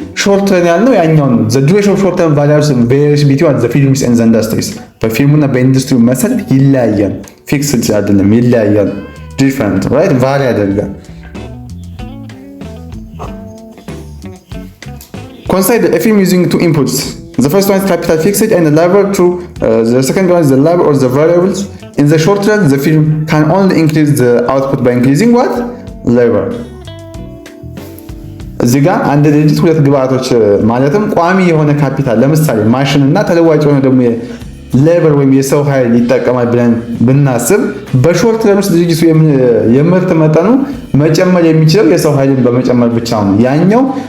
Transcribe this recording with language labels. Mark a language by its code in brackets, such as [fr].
[am] ሾርት ረን ያልነው ያኛው ነው። [en] the duration of short term varies between the firms and the industries። [am] በፊርሙና በኢንዱስትሪው መሰረት ይለያያል። ፊክስድ አይደለም፣ ይለያያል። [en] different right [am] ቫሪ ያደርጋል። [en] consider a firm using two inputs. The first one is capital fixed and the labor to the second one is the labor or the variables. In the short run the firm can only increase the output by increasing what? [am] Labor። እዚህ ጋር አንድ ድርጅት ሁለት ግብአቶች ማለትም ቋሚ የሆነ ካፒታል ለምሳሌ ማሽን እና ተለዋጭ የሆነ ደግሞ ሌበር ወይም የሰው ኃይል ይጠቀማል ብለን ብናስብ በሾርት ተርም ውስጥ ድርጅቱ የምርት መጠኑ መጨመር የሚችለው የሰው ኃይልን በመጨመር ብቻ ነው። ያኛው